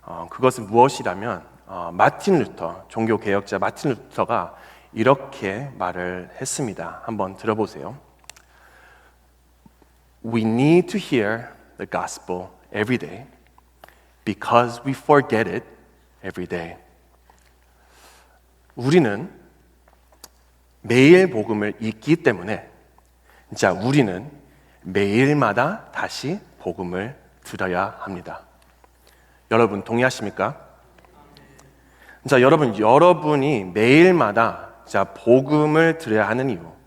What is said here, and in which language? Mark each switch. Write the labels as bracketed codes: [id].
[ko] 그것은 무엇이라면 마틴 루터, 종교 개혁자 마틴 루터가 이렇게 말을 했습니다. 한번 들어보세요. [en] We need to hear the gospel every day because we forget it every day. [ko] 우리는 매일 복음을 읽기 때문에 자, 우리는 매일마다 다시 복음을 들어야 합니다. 여러분 동의하십니까? 자, 여러분이 매일마다 자, 복음을 들어야 하는 이유.